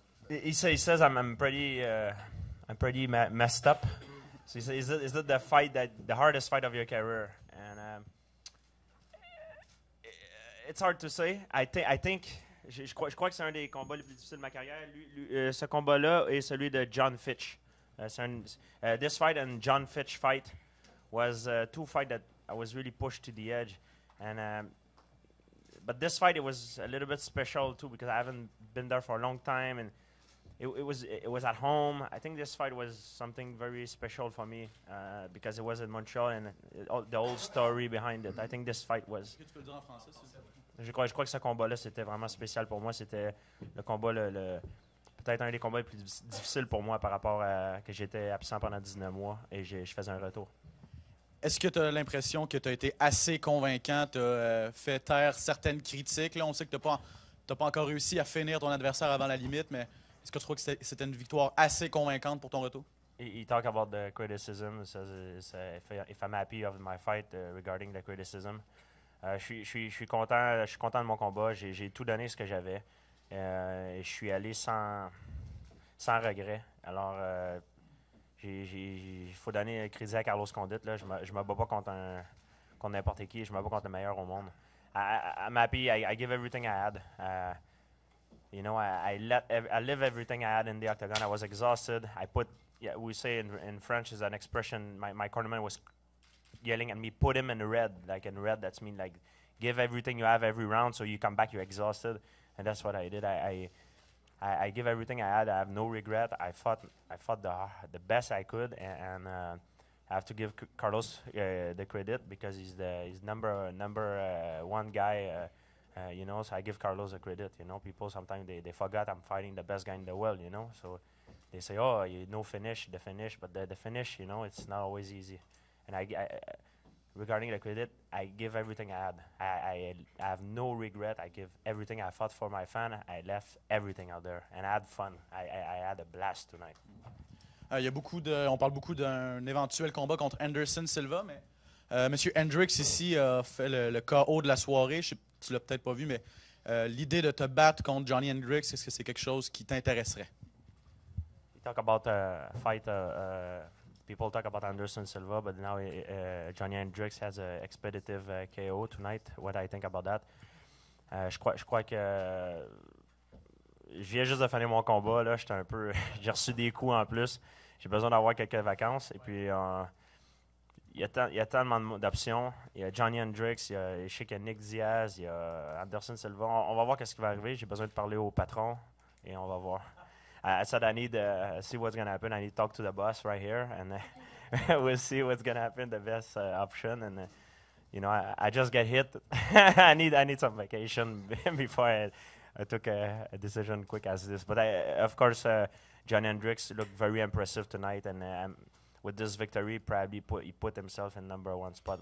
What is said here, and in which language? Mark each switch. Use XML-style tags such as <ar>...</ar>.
<en>He says I'm pretty messed up. So he says, is that the hardest fight of your career? And it's hard to say. I think</en> <fr>je crois que c'est un des combats les plus difficiles de ma carrière. Ce combat-là est celui de John Fitch.</fr> <en>This fight and John Fitch fight was two fights that I was really pushed to the edge, and but this fight, it was a little bit special too because I haven't been there for a long time, and it was at home. I think this fight was something very special for me because it was in Montreal and the whole story behind it. I think this fight was.</en> <fr>Je crois que ce combat-là c'était vraiment spécial pour moi. C'était le combat peut-être un des combats les plus difficiles pour moi par rapport à que j'étais absent pendant 19 mois et je faisais un retour. Est-ce que tu as l'impression que tu as été assez convaincant, tu as fait taire certaines critiques? Là, on sait que tu n'as pas encore réussi à finir ton adversaire avant la limite, mais est-ce que tu crois que c'était une victoire assez convaincante pour ton retour?</fr> <en>He talked about the criticism. He says if I'm happy of my fight regarding the criticism.</en> <fr>Je suis content de mon combat. J'ai tout donné ce que j'avais. Je suis allé sans regret. Alors, il faut donner crédit à Carlos Condit. Là. Je me bats pas contre n'importe qui. Je me bats contre le meilleur au monde.</fr> <en>I'm happy. I give everything I had. I live everything I had in the octagon. I was exhausted. We say in French is an expression. My cornerman was yelling at me, put him in red. Like in red, that's mean like give everything you have every round, so you come back, you're exhausted, and that's what I did. I give everything I had. I have no regret. I fought the best I could, and I have to give Carlos the credit because he's number one guy. So I give Carlos the credit. People sometimes they forget I'm fighting the best guy in the world. So they say, oh, the finish, but the finish, it's not always easy. And regarding the credit, I give everything I had. I have no regret. I give everything. I fought for my fan. I left everything out there, and I had fun. I had a blast tonight.</en> <fr>On parle beaucoup d'un éventuel combat contre Anderson Silva, mais Monsieur Hendricks ici a fait le KO de la soirée. Je sais, tu l'as peut-être pas vu, mais l'idée de te battre contre Johnny Hendricks, est-ce que c'est quelque chose qui t'intéresserait?</fr> <en>You talk about fight. People talk about Anderson Silva, but now Johnny Hendricks has an expeditive KO tonight. What do I think about that?</en> <fr>Je crois que je viens juste de finir mon combat. Là, j'ai reçu des coups en plus. J'ai besoin d'avoir quelques vacances. Et puis, il y a tellement d'options. Il y a Johnny Hendricks, je sais qu'il y a Nick Diaz, il y a Anderson Silva. On va voir ce qui va arriver. J'ai besoin de parler au patron et on va voir.</fr> <en>I said I need to see what's going to happen. I need to talk to the boss right here, and we'll see what's going to happen, the best option. And, I just get hit. I need some vacation before I took a decision quick as this. But, of course, John Hendricks looked very impressive tonight, and with this victory, probably he put himself in number one spot.</en>